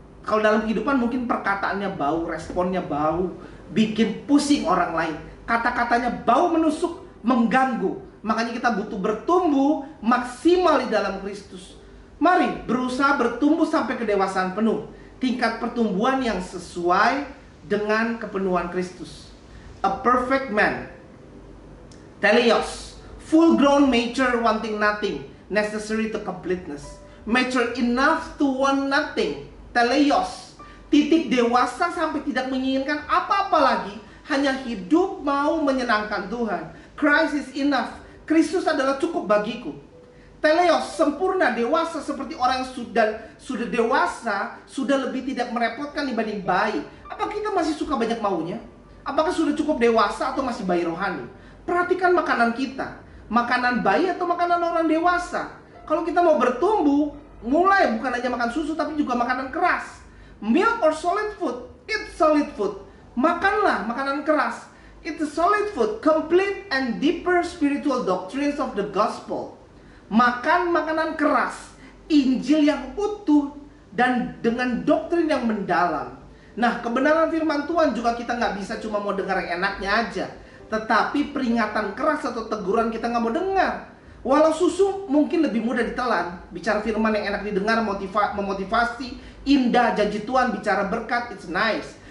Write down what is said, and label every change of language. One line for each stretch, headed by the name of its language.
Indonesian: Kalau dalam kehidupan mungkin perkataannya bau, responnya bau, bikin pusing orang lain. Kata-katanya bau, menusuk, mengganggu. Makanya kita butuh bertumbuh maksimal di dalam Kristus. Mari berusaha bertumbuh sampai kedewasaan penuh. Tingkat pertumbuhan yang sesuai dengan kepenuhan Kristus.
English: A perfect man, teleos, full grown, mature, wanting nothing, necessary to completeness. Mature enough to want nothing, teleos.
Indonesian: Titik dewasa sampai tidak menginginkan apa-apa lagi, hanya hidup mau menyenangkan Tuhan.
English: Christ is enough.
Indonesian: Kristus adalah cukup bagiku. Teleos, sempurna, dewasa, seperti orang yang sudah dewasa, sudah lebih tidak merepotkan dibanding bayi. Apa kita masih suka banyak maunya? Apakah sudah cukup dewasa atau masih bayi rohani? Perhatikan makanan kita. Makanan bayi atau makanan orang dewasa? Kalau kita mau bertumbuh, mulai bukan hanya makan susu tapi juga makanan keras.
English: Milk or solid food? Eat solid food.
Indonesian: Makanlah makanan keras.
English: It's a solid food, complete and deeper spiritual doctrines of the gospel.
Indonesian: Makan makanan keras, Injil yang utuh, dan dengan doktrin yang mendalam. Nah, kebenaran firman Tuhan juga kita nggak bisa cuma mau dengar yang enaknya aja. Tetapi peringatan keras atau teguran kita nggak mau dengar. Walau susu mungkin lebih mudah ditelan. Bicara firman yang enak didengar, memotivasi, indah, janji Tuhan, bicara berkat,
English: it's nice.